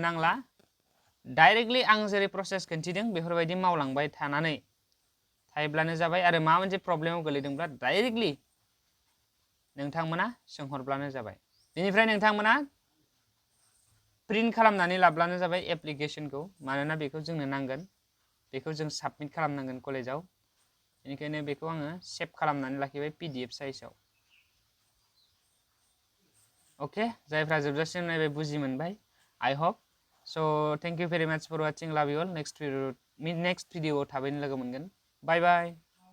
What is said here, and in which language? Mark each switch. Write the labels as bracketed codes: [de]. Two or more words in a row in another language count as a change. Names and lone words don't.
[brx] नांला डाइरेक्टलि आं जेरै प्रसेस खिन्थिदों बेफोरबायदि मावलांबाय थानानै थायोब्लानो जाबाय आरो माबा मोनसे प्रब्लेमाव गोलैदोंब्ला डाइरेक्टलि नोंथांमोना सोंहरब्लानो जाबाय बेनिफ्राय नोंथांमोना प्रिन्ट खालामनानै लाब्लानो जाबाय एप्लिकेशनखौ मानोना बेखौ जोंनो नांगोन बेखौ जों साबमिट खालामनांगोन कलेजाव बेनिखायनो बेखौ आङो सेभ खालामनानै लाखिबाय PDF साइजआव अके जायफ्रा जोबजासिम नायबाय बुजि मोनबाय [en] I hope so thank you very much for watching love you all next video [brx] थाबैनो लोगो मोनगोन [en] bye bye